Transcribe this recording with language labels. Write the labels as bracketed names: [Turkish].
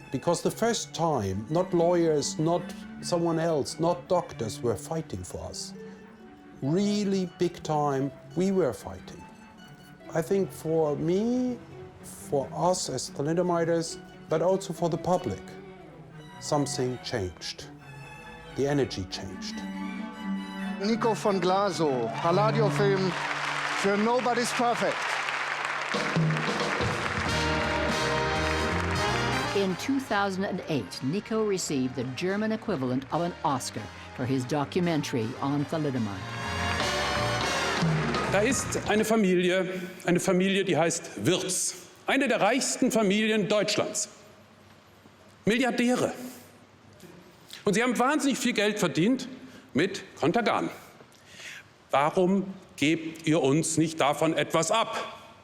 [English] Because the first time, not lawyers, not someone else, not doctors were fighting for us. Really big time, we were fighting. I think for me, for us as thalidomiders, but also for the public, something changed. The energy changed. [German] Nico von Glasow, Palladio-Film für Nobody's Perfect. [English] In 2008, Nico received the German equivalent of an Oscar for his documentary on thalidomide. [German] Da ist eine Familie, die heißt Wirtz. Eine der reichsten Familien Deutschlands. Milliardäre. Und sie haben wahnsinnig viel Geld verdient mit Contergan. Warum gebt ihr uns nicht davon etwas ab?